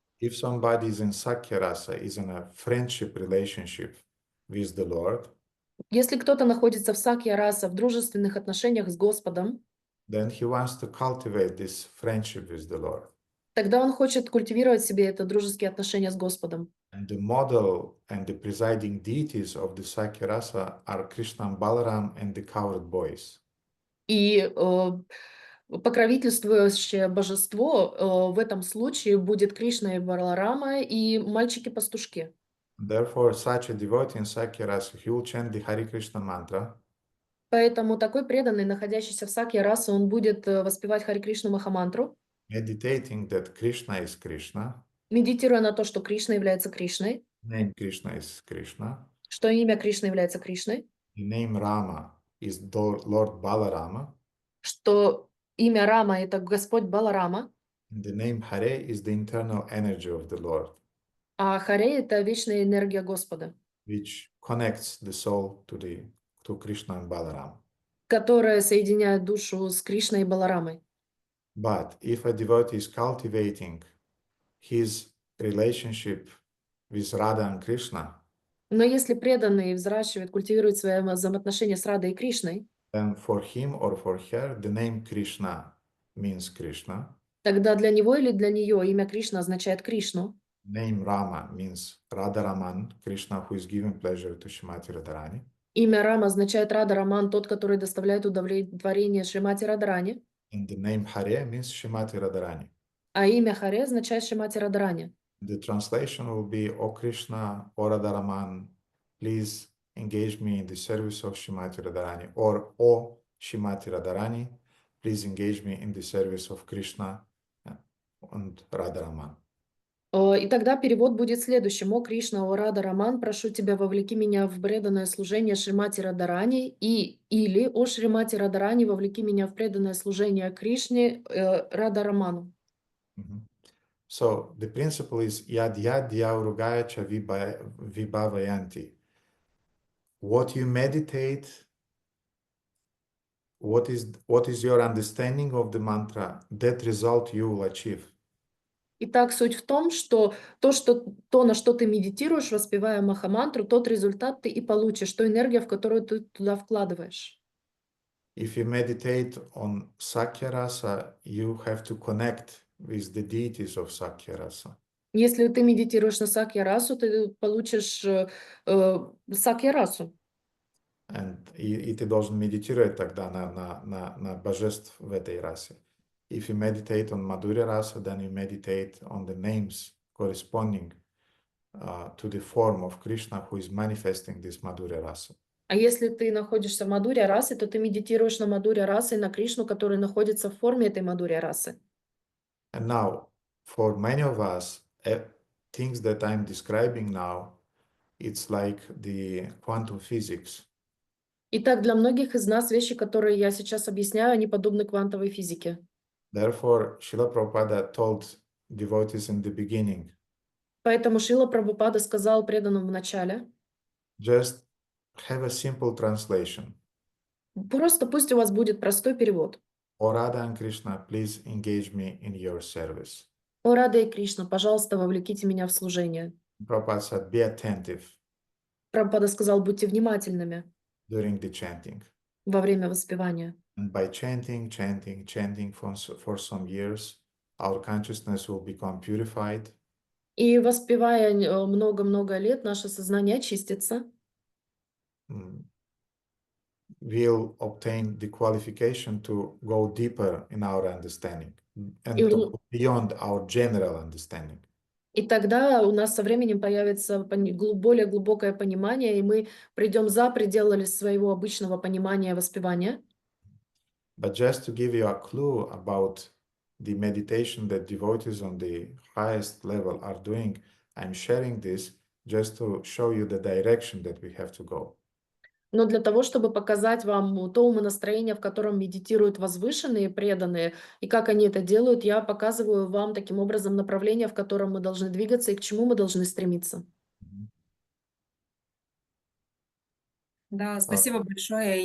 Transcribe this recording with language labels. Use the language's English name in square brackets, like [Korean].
[English] If somebody is in Sakya rasa, is in a friendship relationship with the Lord, [Russian] Если кто-то находится в сакья раса, в дружественных отношениях с Господом, [English] then he wants to cultivate this friendship with the Lord. [Russian] тогда он хочет культивировать в себе это дружеские отношения с Господом. [English] And the model and the presiding deities of the Sakya rasa are Krishna and Balaram and the cowherd boys. [Russian] И покровительствующее божество в этом случае будет Кришна и Баларама и мальчики-пастушки. [English] Therefore, such a devotee in Sakya rasa, he will chant the Hare Krishna mantra. [Russian] Поэтому такой преданный, находящийся в сакья раса, он будет воспевать Харе Кришну Махамантру, [English] Meditating that Krishna is Krishna, [Russian] медитируя на то, что Кришна является Кришной, [English] name Krishna is Krishna, [Russian] что имя Кришны является Кришной, [English] the name Rama is Lord Balarama, [Russian] что имя Рама — это Господь Баларама, [English] and the name Hare is the internal energy of the Lord, [Russian] а Харе — это вечная энергия Господа, [English] which connects the soul to Krishna and Balaram. [Russian] которая соединяет душу с Кришной и Баларамой. [English] But if a devotee is cultivating his relationship with Radha and Krishna, [Russian] Но если преданный взращивает, культивирует свои взаимоотношения с Радой и Кришной, [English] then for him or for her, the name Krishna means Krishna. [Russian] тогда для него или для нее имя Кришна означает Кришну. [English] Name Rama means Radharaman, Krishna who is giving pleasure to Shrimati Radharani. [Russian] Имя Рама означает Рада Раман, тот, который доставляет удовлетворение Шримати Радарани. [English] And the name Hare means Shrimati Radharani. [Russian] А имя Харе означает Шримати Радарани. [English] The translation will be, O Krishna, O Radharaman, please engage me in the service of Shrimati Radharani. Or, O Shrimati Radharani, please engage me in the service of Krishna and Radharaman. [Russian] И тогда перевод будет следующим. О Кришна, о Рада Раман, прошу тебя, вовлеки меня в преданное служение Шримати Радарани, или о Шримати Радарани, вовлеки меня в преданное служение Кришне Рада Раману. [English] So the principle is [Sanskrit] yad yad yaurugaya cha vibhavayanti. [English] What you meditate, what is your understanding of the mantra, that result you will achieve. [Russian] Итак, суть в том, что то, на что ты медитируешь, воспевая Махамантру, тот результат ты и получишь, ту энергию, в которую ты туда вкладываешь. [English] If you meditate on Sakya Rasa, you have to connect with the deities of Sakya Rasa. [Russian] Если ты медитируешь на Сакья-расу, ты получишь Сакья-расу. И ты должен медитировать тогда на божеств в этой расе. [English] If you meditate on Madhurya Rasa, then you meditate on the names corresponding to the form of Krishna who is manifesting this Madhurya Rasa. [Russian] А если ты находишься в Мадхурья-расе, то ты медитируешь на Мадхурья-расы и на Кришну, который находится в форме этой Мадхурья-расы. [English] And now, for many of us, things that I'm describing now, it's like the quantum physics. [Russian] Итак, для многих из нас вещи, которые я сейчас объясняю, они подобны квантовой физике. [English] Therefore, Srila Prabhupada told devotees in the beginning, [Russian] Поэтому Шрила Прабхупада сказал преданным в начале, [English] just have a simple translation. [Russian] просто пусть у вас будет простой перевод. [English] O Radha and Krishna, please engage me in your service. [Russian] О Рада и Кришна, пожалуйста, вовлеките меня в служение. [English] Prabhupada said, be attentive [Russian] Прабхупада сказал, будьте внимательными [English] during the chanting. [Russian] во время воспевания. [English] And by chanting for some years, our consciousness will become purified. [Russian] И воспевая много-много лет, наше сознание очистится. [English] We'll obtain the qualification to go deeper in our understanding and to go beyond our general understanding. [Russian] И тогда у нас со временем появится более глубокое понимание, и мы придем за пределы своего обычного понимания воспевания. [English] But just to give you a clue about the meditation that devotees on the highest level are doing, I'm sharing this just to show you the direction that we have to go. [Russian] Но для того, чтобы показать вам то умонастроение, в котором медитируют возвышенные преданные, и как они это делают, я показываю вам таким образом направление, в котором мы должны двигаться и к чему мы должны стремиться. Да, спасибо большое.